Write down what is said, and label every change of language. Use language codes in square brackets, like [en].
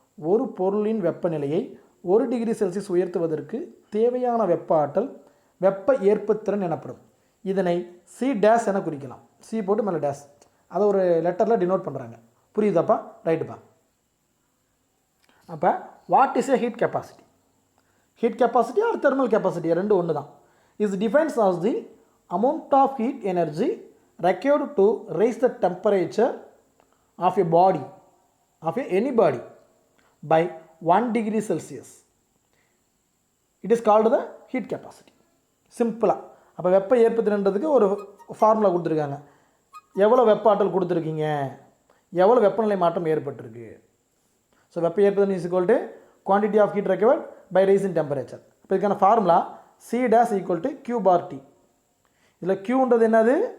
[ta] ஒரு பொருளின் வெப்பநிலையை 1 டிகிரி செல்சியஸ் உயர்த்துவதற்கு தேவையான வெப்ப ஆற்றல் வெப்ப ஏற்புத்திறன் எனப்படும். இதனை சி டேஸ் என குறிக்கலாம். சி போட்டு மேலே டேஸ், அதை ஒரு லெட்டரில் டினோட் பண்ணுறாங்க. புரியுதாப்பா? ரைட்டுப்பா. [en] அப்போ what is a heat capacity? Heat capacity or thermal capacity [ta] ரெண்டு ஒன்று தான். [en] Is defines as the amount of heat energy required to raise the temperature of a body, of any body by 1 degree Celsius. It is called the heat capacity. [ta] சிம்பிளாக அப்போ வெப்ப ஏற்புத்திறன்றதுக்கு ஒரு formula கொடுத்துருக்காங்க. எவ்வளோ வெப்ப ஆற்றல் கொடுத்துருக்கீங்க, எவ்வளோ வெப்பநிலை மாற்றம் ஏற்பட்டிருக்கு. [en] So வெப்ப ஏற்புத்திறன் is equal to quantity of heat required by rise in temperature. [ta] இப்போ இதுக்கான formula C days equal to Q bar D. இதில் கியூன்றது என்னது?